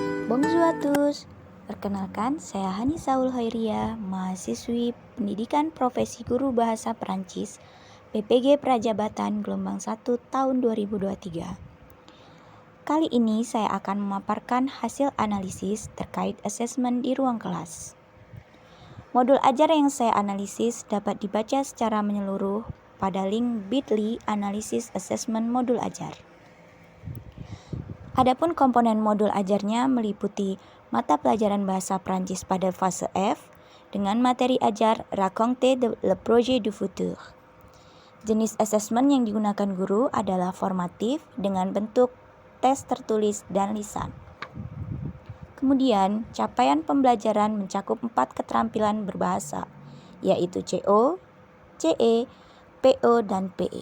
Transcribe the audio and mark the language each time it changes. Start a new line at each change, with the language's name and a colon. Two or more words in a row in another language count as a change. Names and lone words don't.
French: Bonjour à tous.
Indonesian: Perkenalkan, saya Hani Saul Khairia, mahasiswi Pendidikan Profesi Guru Bahasa Perancis, PPG Prajabatan Gelombang 1 tahun 2023. Kali ini saya akan memaparkan hasil analisis terkait asesmen di ruang kelas. Modul ajar yang saya analisis dapat dibaca secara menyeluruh pada link bit.ly analisis asesmen modul ajar. Adapun komponen modul ajarnya meliputi mata pelajaran bahasa Prancis pada fase F dengan materi ajar
French: Raconter le projet du futur.
Indonesian: Jenis asesmen yang digunakan guru adalah formatif dengan bentuk tes tertulis dan lisan. Kemudian, capaian pembelajaran mencakup 4 keterampilan berbahasa, yaitu CO, CE, PO, dan PE.